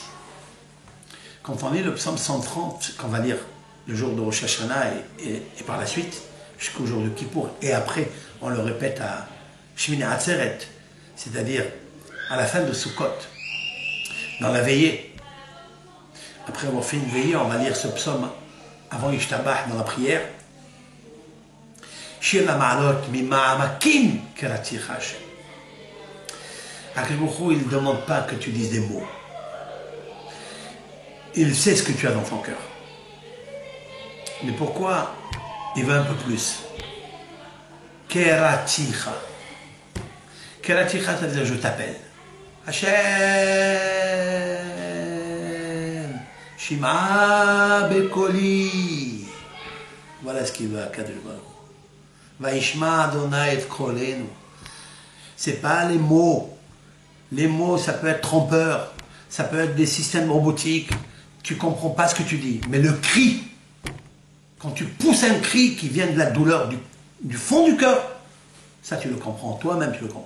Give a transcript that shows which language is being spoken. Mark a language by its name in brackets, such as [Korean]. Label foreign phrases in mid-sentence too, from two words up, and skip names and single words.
[French] Quand on lit le psaume 130, qu'on va lire le jour de Rosh Hashanah et par la suite, jusqu'au jour de Kippour, et après on le répète à Shmini Atzeret, c'est-à-dire à la fin de Sukkot, dans la veillée. Après avoir fait une veillée, on va lire ce psaume avant Ishtabah dans la prière. [Hebrew] שיר המעלות ממעמקים קראתי השם. הקדוש ברוך הוא, [French] il ne demande pas que tu dises des mots. Il sait ce que tu as dans ton cœur. Mais pourquoi il veut un peu plus? Keraticha. Keraticha, ça veut dire je t'appelle. [Hebrew] השם שמעה בקולי. [French] Voilà ce qu'il veut à [Hebrew] קדוש ברוך הוא. וישמע אדוני את קולנו. [French] C'est pas les mots. Les mots, ça peut être trompeur. Ça peut être des systèmes robotiques. Tu ne comprends pas ce que tu dis. Mais le cri, quand tu pousses un cri qui vient de la douleur du fond du cœur, ça tu le comprends, toi-même tu le comprends.